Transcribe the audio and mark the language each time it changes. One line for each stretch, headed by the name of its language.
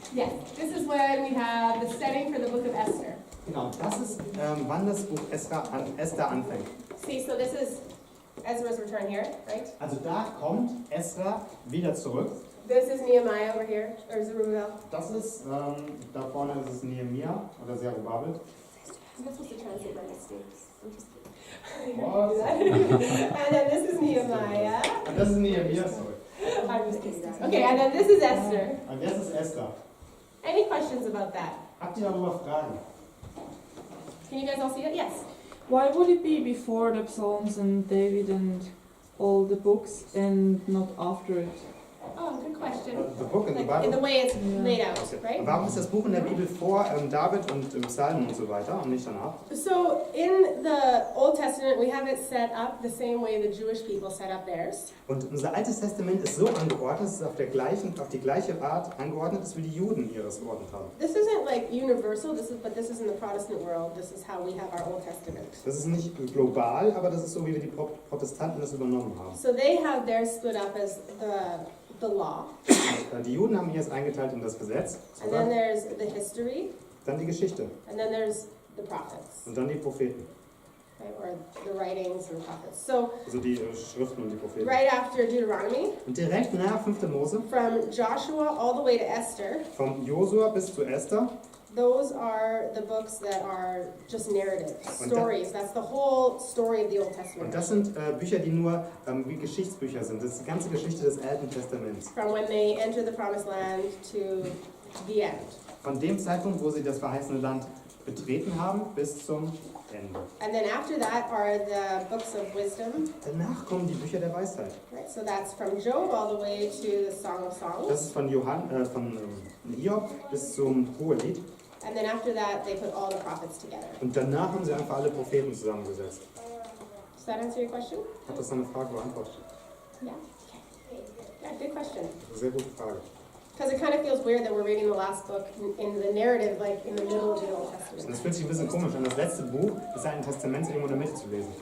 English: Yes, this is when we have the setting for the book of Esther.
German: Genau, das ist, wann das Buch Esther anfängt.
English: See, so this is Ezra's return here, right?
German: Also da kommt Esra wieder zurück.
English: This is Nehemiah over here, or Zerubbabel.
German: Das ist, da vorne ist es Nehemia oder Zerubabel.
English: I'm not supposed to translate my mistakes. I'm just kidding. What? And then this is Nehemiah.
German: Und das ist Nehemia, sorry.
English: I'm just kidding. Okay, and then this is Esther.
German: Und das ist Esther.
English: Any questions about that?
German: Habt ihr darüber Fragen?
English: Can you guys all see it? Yes. Why would it be before the Psalms and David and all the books and not after it? Oh, good Good question. The book in the Like in the Bible? way it's laid out, Okay. right?
German: Warum ist das Buch in der Bibel vor David und im Psalmen und so weiter und nicht danach?
English: So in the Old Testament, we have it set up the same way the Jewish people set up theirs.
German: Und unser Altes Testament ist so angeordnet, dass es auf die gleiche Art angeordnet ist, wie die Juden ihres geordnet haben.
English: This isn't like universal, but this is in the Protestant world. This is how we have our Old Testament.
German: Das ist nicht global, aber das ist so, wie wir die Protestanten das übernommen haben.
English: So they have theirs split up as the law,
German: Die Juden haben ihres eingeteilt in das Gesetz,
English: and then there's the history,
German: dann die Geschichte
English: and then there's the prophets,
German: und dann die Propheten,
English: right? Or the writings and prophets. So
German: also die Schriften und die Propheten.
English: right after Deuteronomy,
German: Und direkt nach 5. Mose,
English: from Joshua all the way to Esther,
German: vom Josua bis zu Esther,
English: those are the books that are just narrative,
German: Und
English: stories. That's the whole story of the Old
German: und
English: Testament.
German: das sind Bücher, die nur wie Geschichtsbücher sind. Das ist die ganze Geschichte des Alten Testaments.
English: From when they enter the promised land to the end.
German: Von dem Zeitpunkt, wo sie das verheißene Land betreten haben, bis zum Ende.
English: And then after that are the books of wisdom.
German: Danach kommen die Bücher der Weisheit.
English: Right? So that's from Job all the way to the Song of Songs.
German: Das ist von Hiob bis zum Hohelied.
English: And then after that, they put all the prophets together.
German: Und danach haben sie einfach alle Propheten zusammengesetzt.
English: Does that answer your question?
German: Hat das deine Frage beantwortet?
English: Yeah. Okay. Yeah, good question.
German: Das ist eine sehr gute Frage.
English: Because it kind of feels weird that we're reading the last book in the narrative, like in the middle of the Old
German: Und
English: Testament.
German: das fühlt sich ein bisschen komisch an, das letzte Buch des Alten Testaments irgendwo in der Mitte zu lesen.